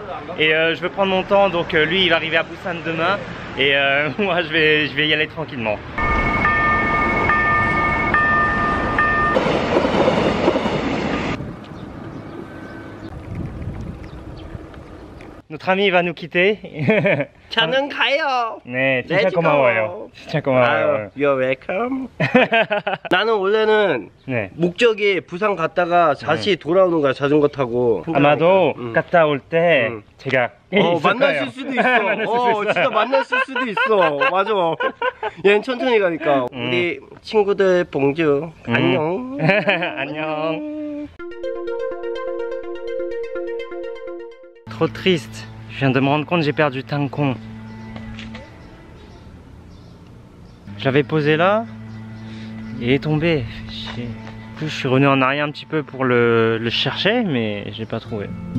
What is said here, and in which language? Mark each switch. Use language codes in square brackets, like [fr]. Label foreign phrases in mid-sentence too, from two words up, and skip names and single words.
[fr] Et je veux prendre mon temps, donc lui il va arriver à Busan demain. Et moi je vais y aller tranquillement. Notre ami va nous quitter. [ko] 저는 가요. 네, 진짜 고마워요. 진짜 고마워요. [en] You're welcome. [ko] 나는 원래는 네. 목적이 부산 갔다가 다시 돌아오는 거야, 자전거 타고. 아마도 갔다 올 때 제가 만났을 수도 있어. 진짜 만났을 수도 있어. 맞아. 얘는 천천히 가니까. 우리 친구들 봉주 안녕. 안녕. [fr] Trop triste. Je viens de me rendre compte, j'ai perdu Tangkong. Je l'avais posé là, il est tombé. Je suis revenu en arrière un petit peu pour le chercher, mais je l'ai pas trouvé.